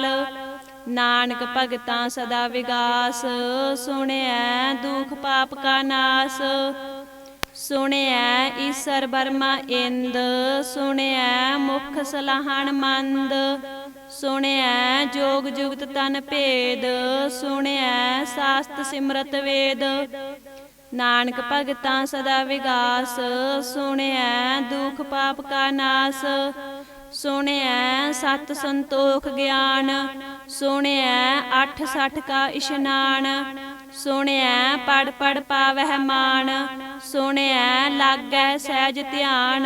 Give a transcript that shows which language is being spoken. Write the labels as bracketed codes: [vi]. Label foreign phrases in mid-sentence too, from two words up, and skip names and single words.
[pa] ਨਾਨਕ ਭਗਤਾਂ ਸਦਾ ਵਿਗਾਸ ਸੁਣਿਐ ਦੁਖ ਪਾਪ ਕਾ ਨਾਸ। ਸੁਣਿਐ ਈਸਰ ਬਰਮਾ ਇੰਦ ਸੁਣਿਐ ਮੁਖ ਸਲਾਹਨ ਮੰਦ। ਸੁਣਿਐ ਜੋਗ ਜੁਗਤ ਤਨ ਭੇਦ ਸੁਣਿਐ ਸ਼ਾਸਤ੍ਰ ਸਿਮਰਤ ਵੇਦ। ਨਾਨਕ ਭਗਤਾਂ ਸਦਾ ਵਿਗਾਸ, ਸੁਣਿਐ ਦੁਖ ਪਾਪ ਕਾ ਨਾਸ। ਸੁਣਿਐ ਸਤ ਸੰਤੋਖ ਗਿਆਨ, ਸੁਣਿਐ 68 ਕਾ ਇਸ਼ਨਾਨ। ਸੁਣਿਐ ਪੜ ਪੜ ਪਾਵਹਿ ਮਾਨ, ਸੁਣਿਐ ਲਾਗੈ ਸਹਿਜ ਧਿਆਨ।